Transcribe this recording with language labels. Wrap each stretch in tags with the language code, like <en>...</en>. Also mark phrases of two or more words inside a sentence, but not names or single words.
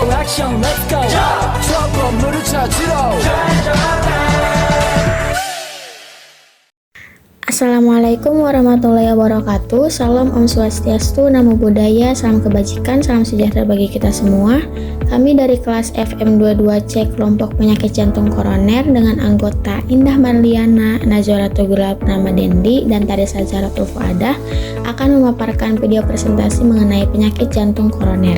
<ko>액션</ko> <en>let's go</en> <ko>저 건물을 찾으러</ko> <ar>السلام عليكم ورحمة الله وبركاته.</ar> <id>Salam</id> <ban>Om Swastiastu,</ban> <pi>Namo Buddhaya,</pi> <id>salam kebajikan, salam sejahtera bagi kita semua. Kami dari kelas FM22C kelompok penyakit jantung koroner dengan anggota Indah Marliana, Nazora Tugula Purnama Dendi, dan Tarisa Zahratul Fuadah akan memaparkan video presentasi mengenai penyakit jantung koroner.</id>